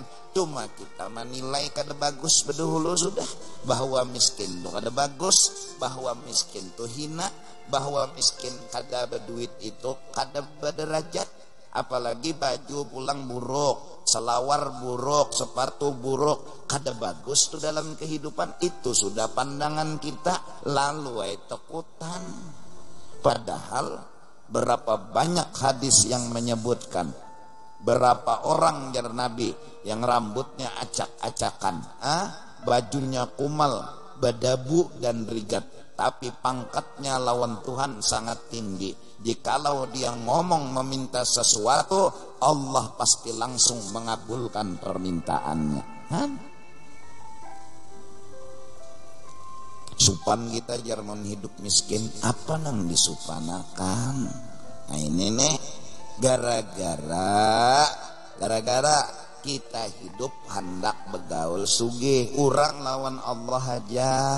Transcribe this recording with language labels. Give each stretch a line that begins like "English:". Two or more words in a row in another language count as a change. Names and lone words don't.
Banjar: Cuma kita menilai kada bagus berdahulu sudah, bahwa miskin itu kada bagus, bahwa miskin itu hina, bahwa miskin kada berduit itu kada berderajat. Apalagi baju pulang buruk, selawar buruk, sepatu buruk, kada bagus tuh dalam kehidupan.
Indonesian: Itu sudah pandangan kita, lalu takutan.
Banjar: Padahal berapa banyak hadis yang menyebutkan, berapa orang jar Nabi yang rambutnya acak-acakan, bajunya kumal, berdabu dan rigat, tapi pangkatnya lawan Tuhan sangat tinggi.
Indonesian: Jikalau dia ngomong meminta sesuatu, Allah pasti langsung mengabulkan permintaannya.
Banjar: Supan kita Jerman hidup miskin, apa nang disupanakan? Nah ini nih gara-gara kita hidup hendak begaul sugih, kurang lawan Allah aja.